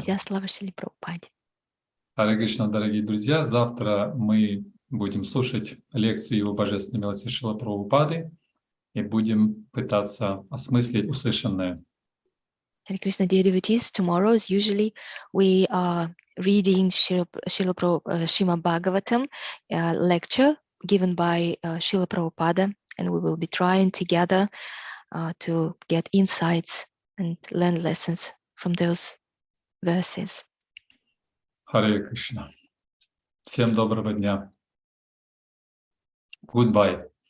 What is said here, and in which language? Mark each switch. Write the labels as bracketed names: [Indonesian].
[Russian] Вся слава Шриле Прабхупаде. Харе Кришна, дорогие друзья. Завтра мы будем слушать лекцию Его Божественной милости Шрила Прабхупады и будем пытаться осмыслить услышанное. [English] Hare Krishna, dear devotees, tomorrow, as usually, we are reading Srimad Bhagavatam lecture given by Srila Prabhupada, and we will be trying together to get insights and learn lessons from those verses. [Russian] Харе Кришна. Всем доброго дня. [English] Goodbye.